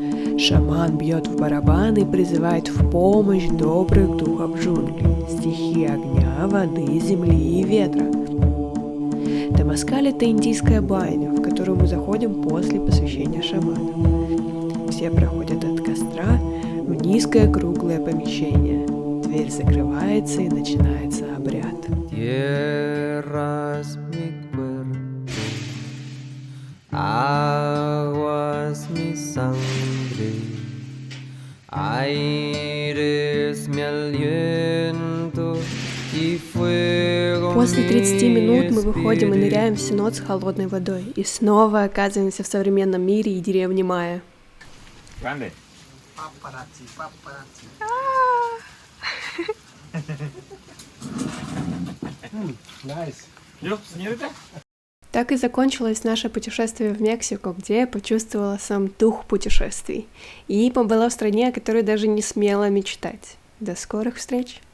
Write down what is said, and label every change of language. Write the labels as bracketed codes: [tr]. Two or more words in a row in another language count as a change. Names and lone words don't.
[ru] Шаман бьет в барабан и призывает в помощь добрых духов джунглей, стихии огня, воды, земли и ветра. Темаскаль — это индийская баня, в которую мы заходим после посвящения шамана. Все проходят от костра в низкое круглое помещение. Дверь закрывается и начинается обряд. [es] Aguas mi sangre, aires mi aliento y fuego. [ru] После 30 минут мы выходим и ныряем в сенот с холодной водой. И снова оказываемся в современном мире и деревне Майя. [es] Grande. [en] Nice. [es] Yo, señorita. [ru] Так и закончилось наше путешествие в Мексику, где я почувствовала сам дух путешествий и побыла в стране, о которой даже не смела мечтать. До скорых встреч!